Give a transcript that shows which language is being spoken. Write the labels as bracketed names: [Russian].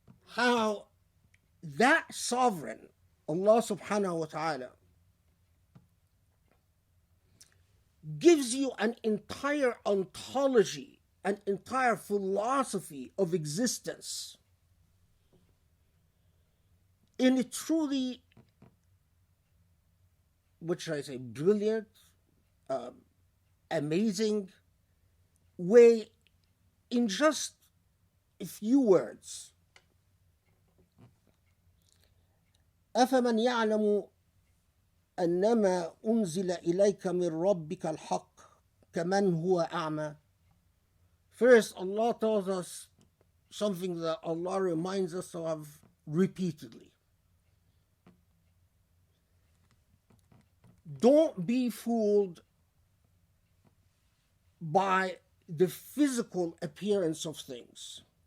[English] how that sovereign, Allah subhanahu wa ta'ala, gives you an entire ontology, an entire philosophy of existence in a truly, what should I say, brilliant, amazing way, in just a few words. [Arabic] أفمن يعلم أنما أنزل إليك من ربك الحق كمن هو أعمى. [English] First, Allah tells us something that Allah reminds us of repeatedly. Don't be fooled by the physical appearance of things.